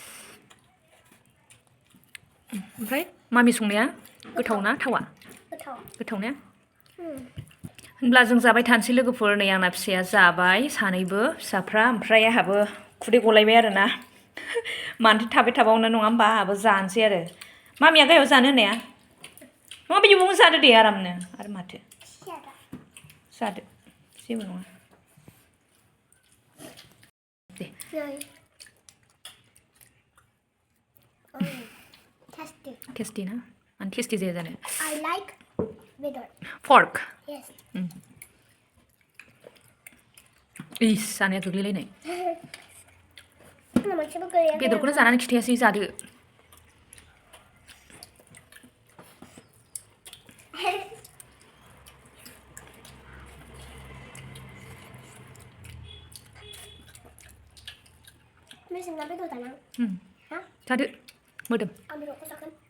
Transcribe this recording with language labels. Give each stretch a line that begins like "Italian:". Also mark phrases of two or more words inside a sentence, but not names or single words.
Bodo: ओमफ्राय मामि संनाया गोथाव ना थावा गोथाव ना होनब्ला जों जाबाय थानोसै लोगोफोर नै आंना फिसाया जाबाय सानैबो फिसाफ्रा ओमफ्राय आंहाबो खुदै गलायबाय आरो ना मानोथो थाबाय थाबावनो नङा होमबा आंहाबो जानोसै आरो मामिया गाहायाव जानो होननाया नङा बिदियावनो जादो दे आरामनो आरो माथो जादो जेबो नङा दे tasty ना
English: and tasty
Bodo: जाया जानो
English: I like bedor pork yes
Bodo: इस जानाया गोग्लैलायनाय बेदरखौनो जानानै खिथायासै जादो मेसेंना बेदर जाना जादो मोदोम आं बेदरखौ जागोन